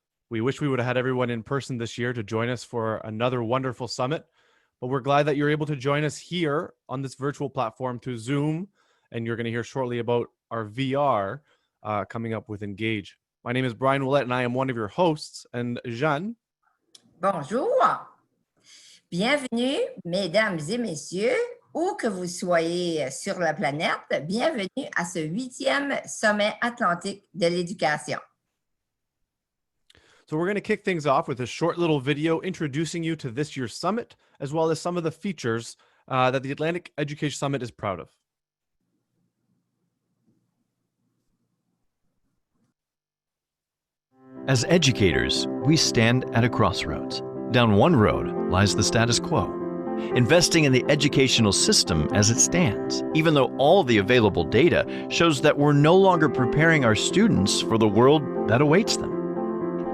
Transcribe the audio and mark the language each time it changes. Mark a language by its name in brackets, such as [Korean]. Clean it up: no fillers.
[English] We wish we would have had everyone in person this year to join us for another wonderful summit, but we're glad that you're able to join us here on this virtual platform through Zoom, and you're going to hear shortly about our VR coming up with Engage. My name is Brian Willett, and I am one of your hosts, and Jeanne. [French] Bonjour, bienvenue, mesdames et messieurs, où que vous soyez sur la planète, bienvenue à ce 8e sommet atlantique de l'éducation. [English] So we're going to kick things off with a short little video introducing you to this year's summit, as well as some of the features that the Atlantic Education Summit is proud of. As educators, we stand at a crossroads. Down one road lies the status quo, investing in the educational system as it stands, even though all the available data shows that we're no longer preparing our students for the world that awaits them.